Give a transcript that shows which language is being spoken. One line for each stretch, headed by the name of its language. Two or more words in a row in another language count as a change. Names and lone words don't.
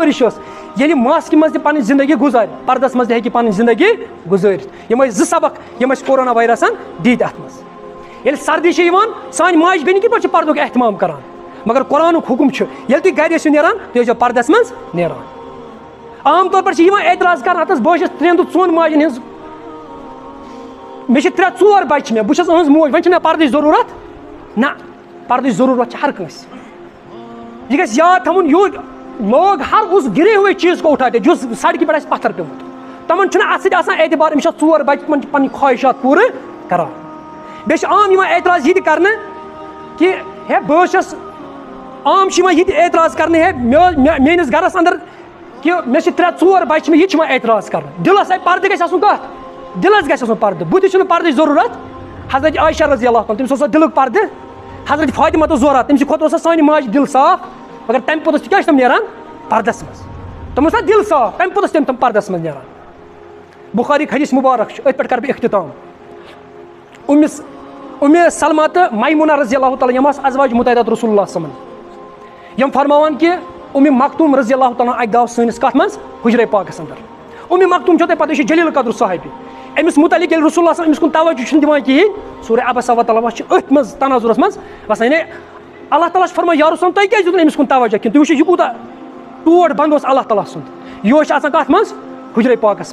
Kashmiri: ؤرِش ٲس ییٚلہِ ماسکہِ منٛز تہِ پنٕنۍ زندگی گُزارِ پردس منٛز تہِ ہیٚکہِ پنٕنۍ زندگی گُزٲرِتھ یِم ٲسۍ 2 سبق یِم اَسہِ کورونا وایرسن دِتۍ اتھ منٛز ییٚلہِ سردی چھِ یِوان سانہِ ماجہِ بیٚنہِ کِتھ پٲٹھۍ چھِ پردُک احتمام کران مگر قرآنُک حُکم چھُ ییٚلہِ تُہۍ گرِ ٲسِو نیران تُہۍ ٲسۍزیو پردس منٛز نیران عام طور پر چھِ یِوان اعتراض کرنہٕ ہتس بہٕ چھَس 3 تہٕ 4 ماجٮ۪ن ہٕنٛز مےٚ چھِ 3-4 بچہِ مےٚ بہٕ چھَس أہٕنٛز موج وۄنۍ چھِ مےٚ پردٕچ ضروٗرت نہ پردٕچ ضروٗرت چھِ ہر کٲنٛسہِ یہِ گژھِ یاد تھاوُن
Urdu: لوگ ہر اس گرے ہوئے چیز کو اٹھاتے جو
Kashmiri: سڑکہِ پٮ۪ٹھ آسہِ پتھر پیوٚمُت تِمن چھُنہٕ اتھ سۭتۍ آسان اعتبار أمِس چھِ 4 بچہِ تِمن چھِ پنٕنۍ خواہشات پوٗرٕ کران بیٚیہِ چھِ عام یِوان اعتراض یہِ تہِ کرنہٕ کہِ ہے بہٕ چھَس عام چھِ یِوان یہِ تہِ اعتراض کرنہٕ ہے میٲنِس گرس انٛدر کہِ مےٚ چھِ 3-4 بچہِ چھِ مےٚ یہِ تہِ چھِ یِوان اعتراض کرنہٕ دِلس پردٕ گژھِ آسُن کتھ دِلس گژھِ آسُن پردٕ بُتھِس چھُنہٕ پردٕچ ضروٗرت حضرت عایشہ
Arabic: رضی اللہ عنہا
Kashmiri: تٔمِس اوس دِلُک پردٕ حضرت فاطمہ تہٕ زورا تٔمۍ سٕنٛدِ خٲطرٕ اوس سانہِ ماجہِ دِل صاف مگر تمہِ پوٚتُس تہِ کیٛاہ چھِ تِم نیران پردس منٛز تِم اوس دِل صاف تمہِ پوٚتُس تِم پردس منٛز نیران بُخاریُک حدیث مُبارک چھُ أتھۍ پٮ۪ٹھ کرٕ بہٕ اختتام اُمہِ سلمہ تہٕ میمونہ
Arabic: رضی اللہ تعالیٰ
Kashmiri: یِم آسہٕ ازواج مُطہرات رسول اللہ
Arabic: صلی اللہ علیہ وسلم
Kashmiri: یِم فرماوان کہِ اُمہِ مختوٗم
Arabic: رضی اللہ تعالیٰ
Kashmiri: اکہِ دۄہ سٲنِس کتھ منٛز حُجرے پاکس انٛدر اُمہِ مختوٗم چھو تۄہہِ پتہ یہِ چھُ جلیل قدر صحابی أمِس مُتعلق ییٚلہِ رسول اللہ
Arabic: صلی اللہ علیہ وسلم
Kashmiri: أمِس کُن توجہ چھُنہٕ دِوان کِہینۍ سورہ عبس وطلبہ چھِ أتھۍ منٛز تناظُرس منٛز باسان یعنی اللہ تعالیٰ چھُ فرماوان یا رسول اللہ تۄہہِ کیازِ دیُت نہٕ أمِس کُن توجہ کِہینۍ تُہۍ وٕچھِو یہِ کوٗتاہ ٹوٹھ بنٛد اوس اللہ تعالیٰ سُنٛد یہِ اوس آسان کتھ منٛز حُجرے پاکس